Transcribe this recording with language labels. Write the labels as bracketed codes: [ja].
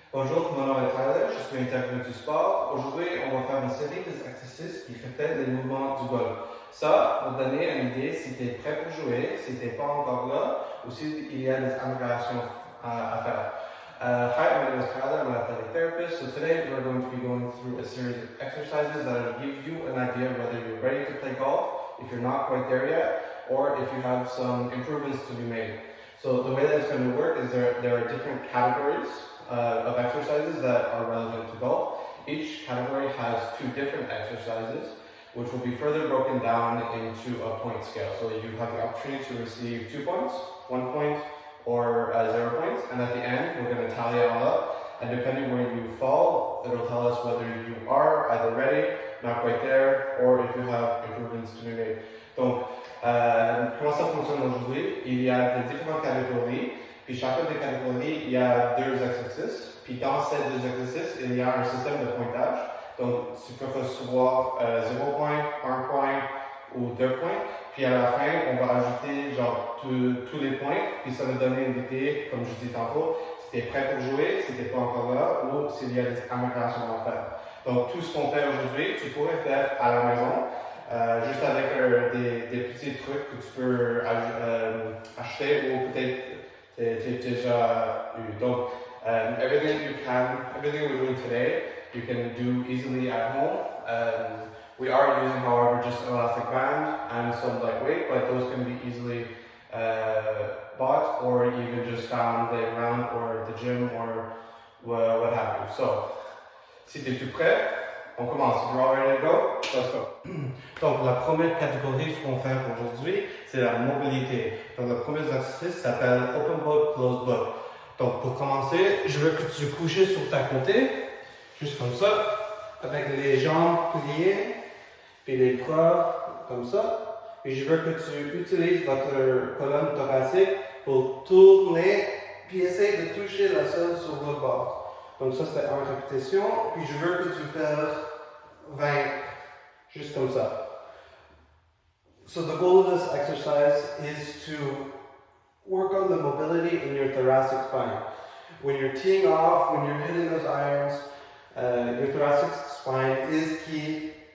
[fr] Bonjour, mon nom est Tyler, je suis intervenant du sport. Aujourd'hui, on va faire une série d'exercices qui reflètent les mouvements du golf. Ça va donner une idée si tu es prêt pour jouer, si tu n'es pas encore là, ou s'il y a des améliorations à faire. [en] Hi, my name is Tyler, I'm an athletic therapist. So today we're going to be going through a series of exercises that will give you an idea whether you're ready to play golf, if you're not quite there yet, or if you have some improvements to be made. So the way that it's going to work is there are different categories of exercises that are relevant to golf. Each category has two different exercises, which will be further broken down into a point scale. So you have the opportunity to receive 2 points, 1 point, or 0 points, and at the end, we're going to tally it all up, and depending where you fall, it'll tell us whether you are either ready, not quite there, or if you have improvements to be made. [fr] Donc, comment ça fonctionne aujourd'hui? Il y a des différentes catégories. Puis chacune des catégories, il y a 2 exercices. Puis dans ces 2 exercices, il y a un système de pointage. Donc, tu peux recevoir 0 point, 1 point ou 2 points. Puis à la fin, on va ajouter genre tous les points. Puis ça va donner une idée, comme je disais tantôt, si tu es prêt pour jouer, si tu n'es pas encore là, ou s'il y a des améliorations à faire. Donc, tout ce qu'on fait aujourd'hui, tu pourrais faire à la maison. Juste avec des petits trucs que tu peux acheter ou peut-être déjà eu. [en] Donc, everything we're doing today, you can do easily at home. We are using, however, just an elastic band and some lightweight, but those can be easily bought or even just found laying around or at the gym or what have you. So, [fr] si tu es tout prêt, on commence. [en] You're all ready to go? Let's go. [fr] Donc, la première catégorie, ce qu'on fait aujourd'hui, c'est la mobilité. Donc, le premier exercice s'appelle Open Book, Closed Book. Donc, pour commencer, je veux que tu couches sur ta côté, juste comme ça, avec les jambes pliées, puis les bras comme ça. Puis je veux que tu utilises votre colonne thoracique pour tourner, puis essayer de toucher la sol sur votre bord. Donc ça, c'était 1 répétition. Puis je veux que tu fasses 20, juste comme ça. [en] So the goal of this exercise is to work on the mobility in your thoracic spine. When you're teeing off, when you're hitting those irons, your thoracic spine is key.